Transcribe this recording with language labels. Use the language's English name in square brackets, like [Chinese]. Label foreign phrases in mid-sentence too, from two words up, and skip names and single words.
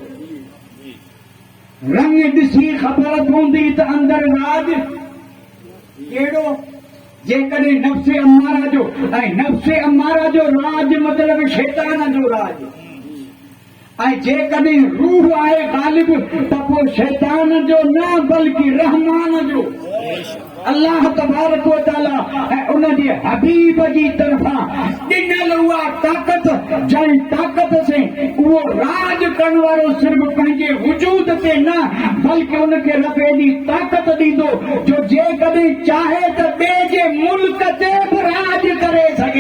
[Sindhi] रंग ॾिसी ख़बर पवंदी त अंदरि राज कहिड़ो। जेकॾहिं नफ़्स अमारा जो, ऐं नफ़्स अमारा जो राज मतिलबु शैतान जो राज, ऐं जेकॾहिं रूह आहे ग़ालिब त पोइ शैतान जो न बल्कि रहमान जो। [Arabic] الله تبارك وتعالى [Sindhi] उन जे हबीब जी तरफां ॾिनल उहा ताक़त जंहिं ताक़त से उहो राज करण वारो सिर्फ़ पंहिंजे वजूद ते न बल्कि उनखे रब एॾी ताक़त ॾींदो जो जेकॾहिं चाहे त ॿिए जे मुल्क ते बि राज करे सघे।